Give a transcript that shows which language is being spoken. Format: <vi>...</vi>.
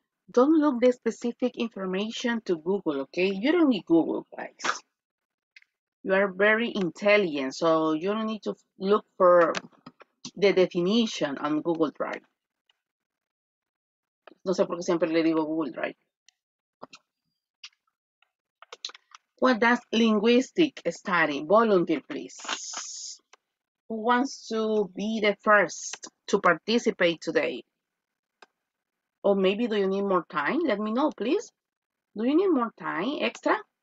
<en>Don't look the specific information to Google, okay? You don't need Google, guys. You are very intelligent, so you don't need to look for the definition on Google Drive.</en> <es>No sé por qué siempre le digo Google Drive.</es> <en>What does linguistic study? Volunteer, please. Who wants to be the first to participate today? Or maybe do you need more time? Let me know, please. Do you need more time extra?</en>